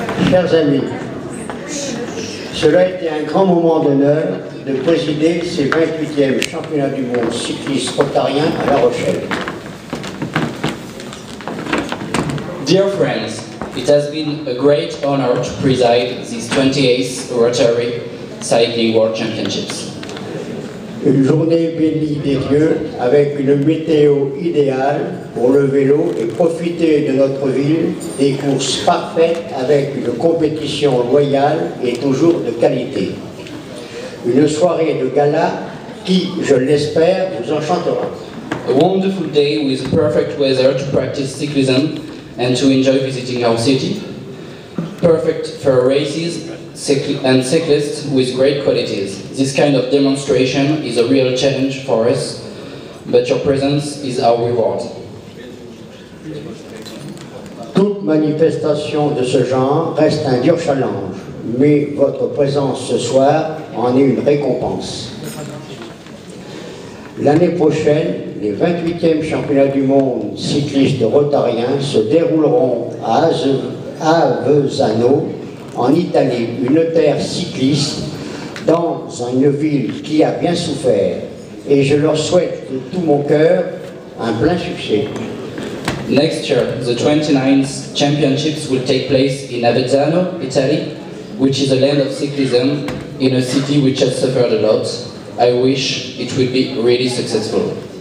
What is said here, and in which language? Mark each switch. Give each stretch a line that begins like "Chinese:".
French: Chers amis, cela a été un grand moment d'honneur de présider ces 28e championnats du monde cycliste rotarien à La Rochelle.
English: Dear friends, it has been a great honor to preside these 28th Rotary Cycling World Championships.
French: Une journée bénie des dieux avec une météo idéale pour le vélo et profiter de notre ville, des courses parfaites avec une compétition loyale et toujours de qualité. Une soirée de gala qui, je l'espère, vous enchantera.
English: A wonderful day with perfect weather to practice cyclism and to enjoy visiting our city. Perfect for races and cyclists with great qualities. This kind of demonstration is a real challenge for us, but your presence is our reward.
French: Toute manifestation de ce genre reste un dur challenge, mais votre présence ce soir en est une récompense. L'année prochaine, les 28e championnats du monde cyclistes rotariens se dérouleront à Avezzano, en Italie, une terre cycliste, dans une ville qui a bien souffert. Et je leur souhaite de tout mon cœur un plein succès.
English: Next year, the 29th championships will take place in Avezzano, Italy, which is a land of cyclism in a city which has suffered a lot. I wish it will be really successful.